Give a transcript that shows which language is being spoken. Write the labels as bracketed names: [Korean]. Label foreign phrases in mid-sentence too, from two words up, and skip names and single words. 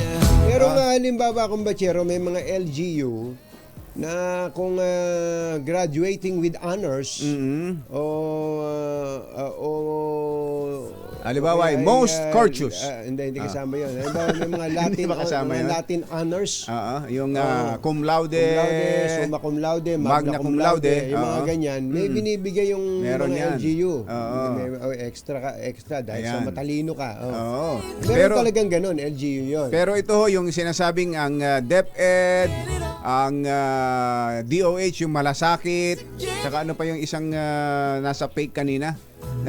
[Filipino] Pero nga halimbawa kung bachero, may mga LGU na kung [English] graduating with honors [Filipino] o Halimbawa, [English] most courteous. [Filipino] Hindi kasama yun. Halimbawa, may mga Latin, Hindi ba kasama yun? [English] Latin honors. [Latin] Yung cum laude, Summa cum laude, magna cum laude, [Filipino] yung mga ganyan. May binibigay yung Meron mga yan. LGU. Oo. May extra dahil sa Ayan. matalino ka. Oo. Meron talagang ganun, LGU yun. Pero ito ho, yung sinasabing ang DepEd, ang DOH, yung malasakit, saka ano pa yung isang nasa fake kanina na